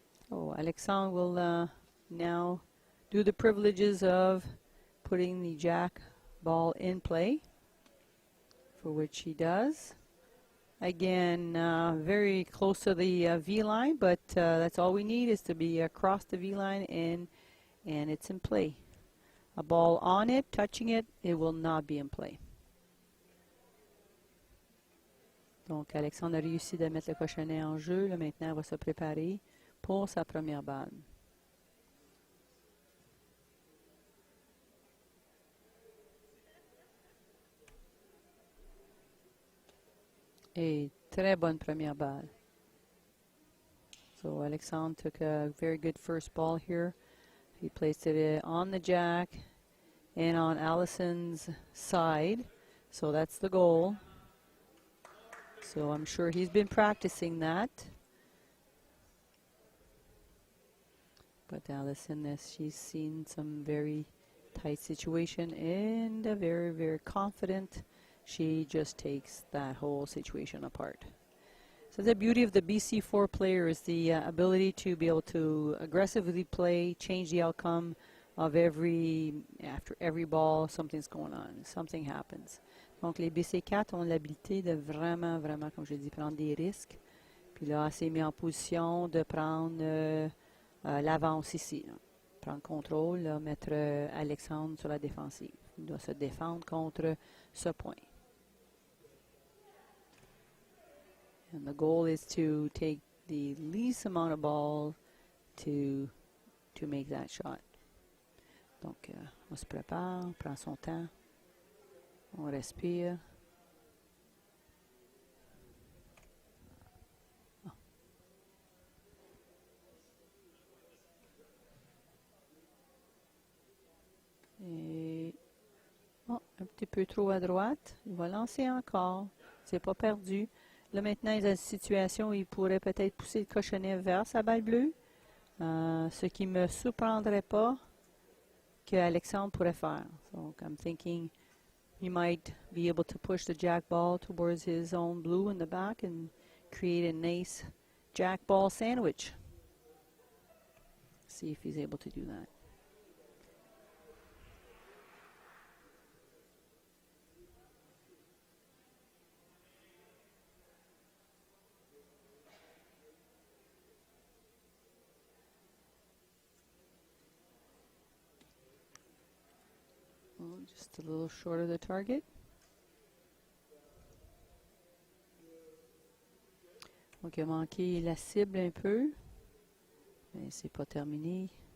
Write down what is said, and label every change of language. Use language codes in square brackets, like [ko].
[en] Oh, Alexandre will now do the privileges of putting the jack ball in play, for which he does. Again, very close to the V-line, but that's all we need is to be across the V-line and it's in play. A ball on it, touching it, it will not be in play. [fr] Donc, Alexandre a réussi de mettre le cochonnet en jeu. Là, maintenant, elle va se préparer pour sa première balle. Et très bonne première balle. [en] So Alexandre took a very good first ball here. He placed it on the jack and on Alison's side. So that's the goal. So I'm sure he's been practicing that. But Alison, she's seen some very tight situation and very, very confident. She just takes that whole situation apart. So the beauty of the BC4 player is the ability to be able to aggressively play, change the outcome of after every ball, something's going on, something happens. [fr] Donc les BC4 ont l'habilité de vraiment, vraiment, comme je dis, prendre des risques. Puis là, c'est mis en position de prendre l'avance ici. Là. Prendre contrôle, là, mettre Alexandre sur la défensive. Il doit se défendre contre ce point. [en] And the goal is to take the least amount of ball to make that shot. [fr] Donc, on se prépare, on prend son temps, on respire. Oh. Et un petit peu trop à droite. Il va lancer encore. C'est pas perdu. Là, maintenant, il a une situation où il pourrait peut-être pousser le cochonnet vers sa balle bleue. Ce qui ne me surprendrait pas que Alexandre pourrait faire. [en] So I'm thinking he might be able to push the jack ball towards his own blue in the back and create a nice jack ball sandwich. See if he's able to do that. just a little short of the target. [fr] Donc, il a manqué la cible un peu, mais c'est pas terminé.